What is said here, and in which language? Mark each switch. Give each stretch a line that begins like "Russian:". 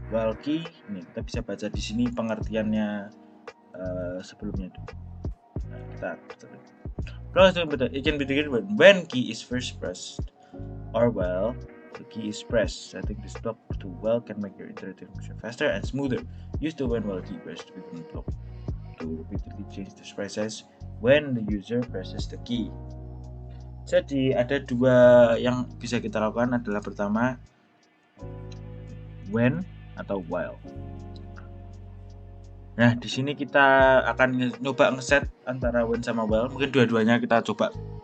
Indonesian: While key, ini kita bisa baca di sini pengertiannya sebelumnya dulu. Nah, kita
English: it can be triggered when key is first pressed or while the key is pressed. Setting this block to while can make your iterative motion faster and smoother. Use the when while key pressed within the block to repeatedly change the sprite size when the user presses the key.
Indonesian: Jadi ada dua yang bisa kita lakukan, adalah pertama when atau while. Nah, di sini kita akan nyoba ngeset antara when sama while, mungkin dua-duanya kita coba.